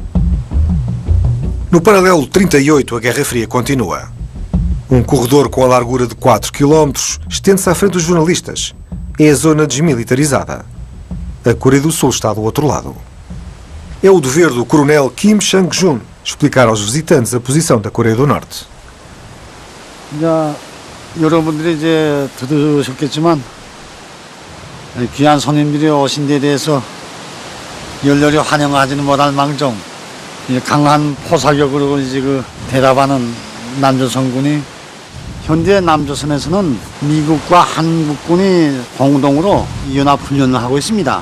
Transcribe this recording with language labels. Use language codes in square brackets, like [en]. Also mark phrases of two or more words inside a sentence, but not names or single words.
[pt] No paralelo 38, a Guerra Fria continua. Um corredor com a largura de 4 km estende-se à frente dos jornalistas. É a zona desmilitarizada. A Coreia do Sul está do outro lado. É o dever do coronel Kim Sang-jun explicar aos visitantes a posição da Coreia do Norte. [ko] 여러분들이 이제 들으셨겠지만 귀한 손님들이 오신 데 대해서 열렬히 환영하지는 못할 망정 강한 포사격으로 이제 대답하는 남조선군이 현재 남조선에서는 미국과 한국군이 공동으로 연합훈련을 하고 있습니다.